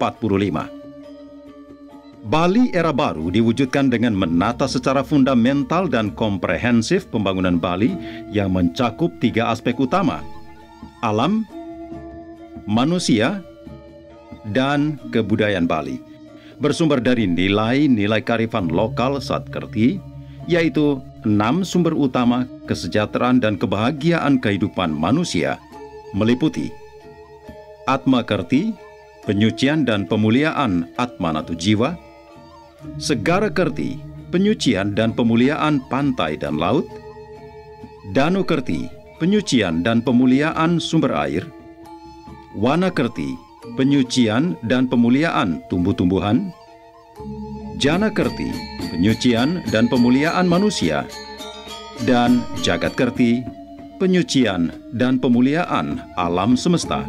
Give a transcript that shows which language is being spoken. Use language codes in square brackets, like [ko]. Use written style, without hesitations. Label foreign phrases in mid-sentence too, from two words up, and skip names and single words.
[id] Bali era baru diwujudkan dengan menata secara fundamental dan komprehensif pembangunan Bali yang mencakup 3 aspek utama: alam, manusia, dan kebudayaan Bali, bersumber dari nilai-nilai kearifan lokal Satkerti, yaitu 6 sumber utama kesejahteraan dan kebahagiaan kehidupan manusia, meliputi Atma Kerti, penyucian dan pemuliaan Atmanatu jiwa; Segara Kerti, penyucian dan pemuliaan pantai dan laut; Danu Kerti, penyucian dan pemuliaan sumber air; Wana Kerti, penyucian dan pemuliaan tumbuh-tumbuhan; Jana Kerti, penyucian dan pemuliaan manusia; dan Jagat Kerti, penyucian dan pemuliaan alam semesta.